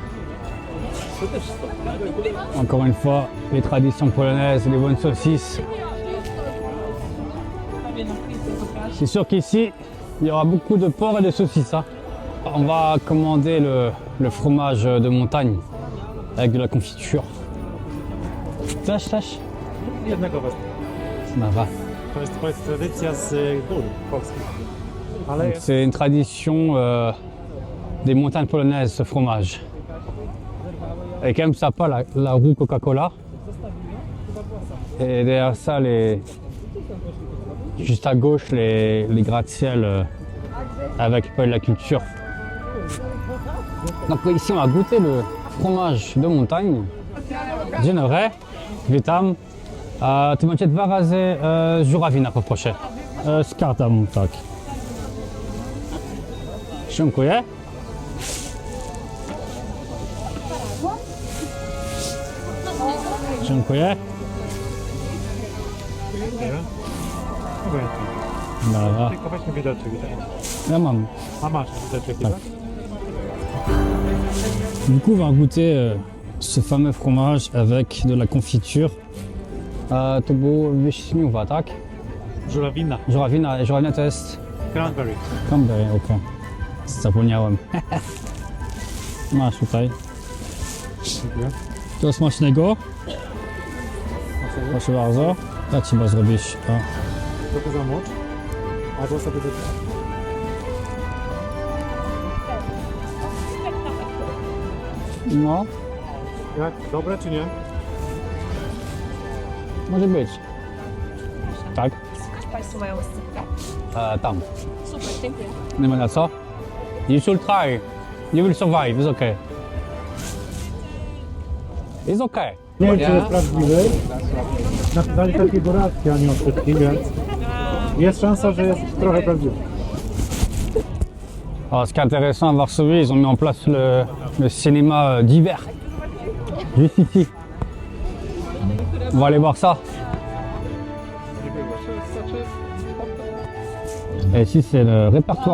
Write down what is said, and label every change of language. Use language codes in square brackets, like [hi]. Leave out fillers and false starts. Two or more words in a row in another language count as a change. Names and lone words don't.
[fr] Encore une fois, les traditions polonaises, les bonnes saucisses. C'est sûr qu'ici, il y aura beaucoup de porc et de saucisses. Hein. On va commander le fromage de montagne avec de la confiture. Tâche. [pl] Jednego wezmę. Dobra. To jest tradycja z gór polskich. Ale jest [fr] C'est une tradition des montagnes polonaises, ce fromage. Et quand même sympa la roue Coca-Cola. Et derrière ça, juste à gauche, les gratte-ciel avec le Palais de la Culture. Donc ici, on va goûter le fromage de montagne. [pl] Dzień dobry, witam. Tu macie 2 razy żurawina poproszę. Z kartą, tak. Dziękuję. Dziękuję. obojętnie. Dobra. Tylko weźmy widelczyk. Ja mam. A masz widelczyk, tak? Du coup, on va goûter ce fameux fromage avec de la confiture. To było wiśniowa, tak? Żurawina. Żurawina to jest Cranberry. cranberry, okej. Zapomniałem. Masz tutaj. Dziękuję. To smacznego. Proszę bardzo. Tak trzeba zrobić. O. Trochę zamocz. Albo sobie do... No, Jak? Dobre czy nie? może być. Tak? Państwo mają sypkę. Tam. Super, dziękuję. Nie ma na co? [en] You should try. You will survive. It's okay. It's okay. [pl] Nie wiem, czy jest prawdziwy. Napisali takiego racji, a nie odsetki, więc jest szansa, że jest trochę prawdziwy. [fr] Alors, ce qui est intéressant à Varsovie, ils ont mis en place le cinéma d'hiver. Juste ici. On va aller voir ça. Et ici, c'est le répertoire.